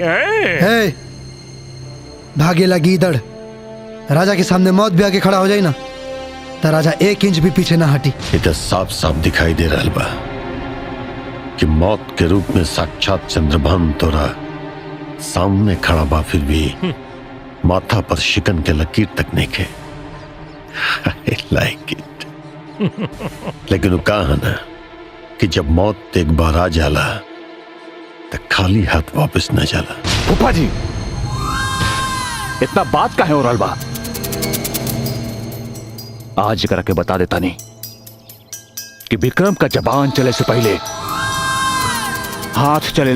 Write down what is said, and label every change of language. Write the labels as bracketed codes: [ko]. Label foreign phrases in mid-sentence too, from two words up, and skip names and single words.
[bho] है भागे लगी दड़, राजा के सामने मौत भी आके खड़ा हो जाए ना तो राजा 1 इंच भी पीछे ना हटी। इधर साफ साफ दिखाई दे रहा बा कि मौत के रूप में साक्षात चंद्रभान तोरा सामने खड़ा बा, फिर भी माथा पर शिकन के लकीर तक नहीं खे। [en] I like it। [bho] लेकिन वो कहा ना कि जब मौत एक बार आ जाला तो खाली हाथ वापस न जाला। फूफा जी इतना बात का है और अलबा, आज करा के बता देता नहीं कि विक्रम का जबान चले से पहले हाथ चलेला।